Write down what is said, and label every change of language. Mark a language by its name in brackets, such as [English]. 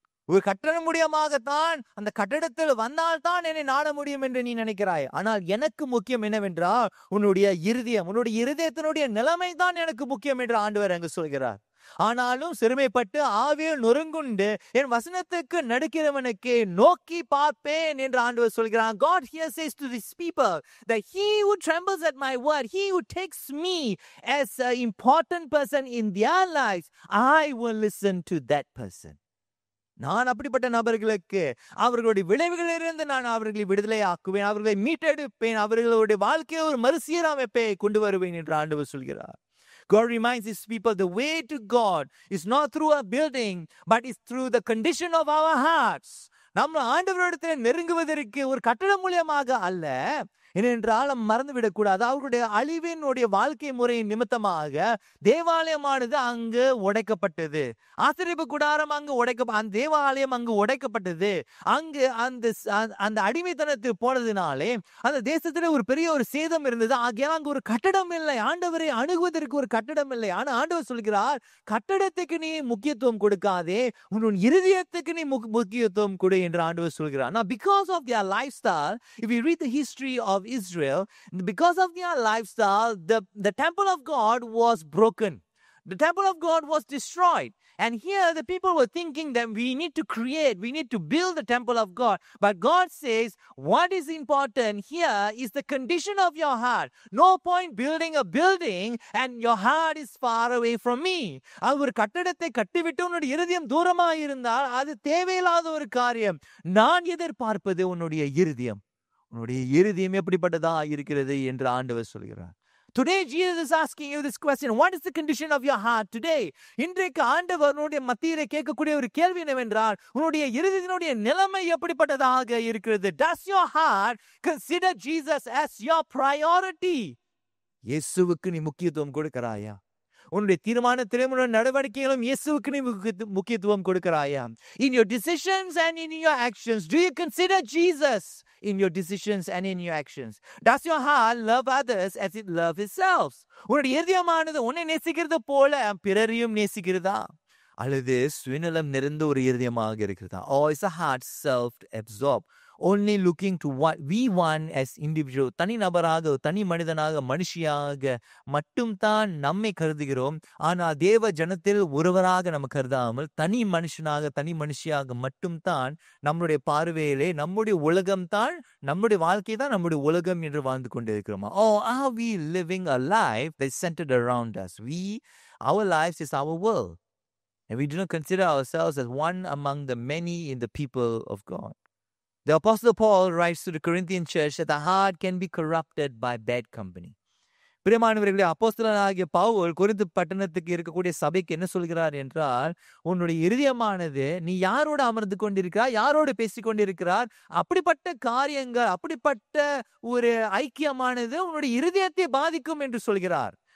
[Tamil] ஒரு கட்டடம் மூலியமாகத்தான், அந்த கட்டடத்தில் வந்தால் தான் என்னை நாட முடியும் என்று நீ நினைக்கிறாய். ஆனால் எனக்கு முக்கியம் என்னவென்றால் உன்னுடைய இருதயத்தினுடைய நிலைமை தான் எனக்கு முக்கியம் என்று ஆண்டவர் அங்கு சொல்கிறார். ஆனாலும் சிறுமைப்பட்டு ஆவியில் நொறுங்குண்டு என் வசனத்துக்கு நடுக்கிறவனுக்கு நோக்கி பார்ப்பேன் என்று ஆண்டவர் சொல்கிறார். [English] God here says to these people that he who trembles at my word, he who takes me as an important person in their lives, I will listen to that person. [Tamil] நான் அப்படிப்பட்ட நபர்களுக்கு அவர்களுடைய விளைவுகளிலிருந்து நான் அவர்களை விடுதலை ஆக்குவேன், அவர்களை மீட்டெடுப்பேன், அவர்களுடைய வாழ்க்கையை ஒரு மறுசீரமைப்பை கொண்டு வருவேன் என்று ஆண்டவர் சொல்கிறார். [English] God reminds his people the way to God is not through a building, but is through the condition of our hearts. [Tamil] நம்ம ஆண்டவரிடத்தில் நெருங்குவதற்கு ஒரு கட்டடம் மூலியமாக அல்ல, ஏனென்றால் மறந்துவிடக்கூடாது, அவர்களுடைய அழிவினுடைய வாழ்க்கை முறையின் நிமித்தமாக தேவாலயமானது அங்கு உடைக்கப்பட்டது. ஆசரிப்பு கூடாரம் அங்கு அந்த தேவாலயம் அங்கு உடைக்கப்பட்டது. அங்கு அந்த அடிமைத்தனத்துக்கு போனதுனாலே அந்த தேசத்துல ஒரு பெரிய ஒரு சேதம் இருந்தது. ஆகையால் அங்கு ஒரு கட்டடம் இல்லை, ஆண்டவரை அணுகுவதற்கு ஒரு கட்டடம் இல்லை. ஆனா ஆண்டவர் சொல்கிறார், கட்டடத்துக்கு நீ முக்கியத்துவம் கொடுக்காதே, உன் இருதயத்துக்கு நீ முக்கியத்துவம் கொடு என்று ஆண்டவர் சொல்கிறார். [English] Now because of their lifestyle, if we read the history of Israel, because of their lifestyle, the temple of God was broken. The temple of God was destroyed. And here the people were thinking that we need to build the temple of God. But God says, what is important here is the condition of your heart. No point building a building and your heart is far away from me. [Tamil] ஒரு கட்டடத்தை கட்டிவிட்டு உன்னுடைய இருதயம் தூரமாக இருந்தால் அது தேவையில்லாத ஒரு காரியம். நான் எதிர்பார்ப்பது உன்னுடைய இருதயம் எப்படிப்பட்டதா இருக்கிறது என்று ஆண்டவர் சொல்கிறார். [English] Today Jesus is asking you this question. What is the condition of your heart today? [Tamil] இன்றைக்கு ஆண்டவர் உன்னுடைய மத்தியிலே கேட்கக்கூடிய ஒரு கேள்வி என்னவென்றால், உன்னுடைய இருதயத்தினுடைய நிலைமை எப்படிப்பட்டதாக இருக்கிறது? [English] Does your heart consider Jesus as your priority? [Tamil] இயேசுவுக்கு நீ முக்கியத்துவம் கொடுக்கிறாயா? உன்னுடைய தீர்மானத்திலும் உன்னுடைய நடவடிக்கைகளும் இயேசுவுக்கு நீ முக்கியத்துவம் கொடுக்கிறாயா? [English] In your decisions and in your actions, do you consider Jesus? in your decisions and in your actions? Does your heart love others as it loves itself? [Tamil] உன்னுடைய இருதயமானது உன்னை நேசிக்கிறது போல பிறரையும் நேசிக்கிறதா? அல்லது சுயநலம் நிறைந்த ஒரு இருதயமாக இருக்கிறதா? [English] Or is a heart self-absorbed, only looking to what we want as individual? [Tamil] தனி நபராக, தனி மனிதனாக, மனுஷியாக மட்டும்தான் நம்மை கருதுகிறோம். ஆனால் தேவ ஜனத்தில் ஒருவராக நம்ம கருதாமல் தனி மனுஷனாக, தனி மனுஷியாக மட்டும்தான் நம்முடைய பார்வையிலே நம்முடைய உலகம்தான், நம்முடைய வாழ்க்கை தான் நம்முடைய உலகம் என்று வாழ்ந்து கொண்டிருக்கிறோமா? [English] Or are we living a life that's centered around us? Our lives is our world. And we do not consider ourselves as one among the many in the people of God. The Apostle Paul writes to the Corinthian church that the heart can be corrupted by bad company. [Tamil] பிரியமானவர்களே, அப்போஸ்தலனாகிய Pavul Corinth பட்டணத்துக்கு இருக்கக்கூடிய சபைக்கு என்ன சொல்கிறார் என்றால், உன்னுடைய இருதயமானது நீ யாரோடு அமர்ந்து கொண்டிருக்கிறார், யாரோடு பேசிக் கொண்டிருக்கிறார், அப்படிப்பட்ட காரியங்கள், அப்படிப்பட்ட ஒரு ஐக்கியமானது உன்னுடைய இருதயத்தை பாதிக்கும் என்று சொல்கிறார்.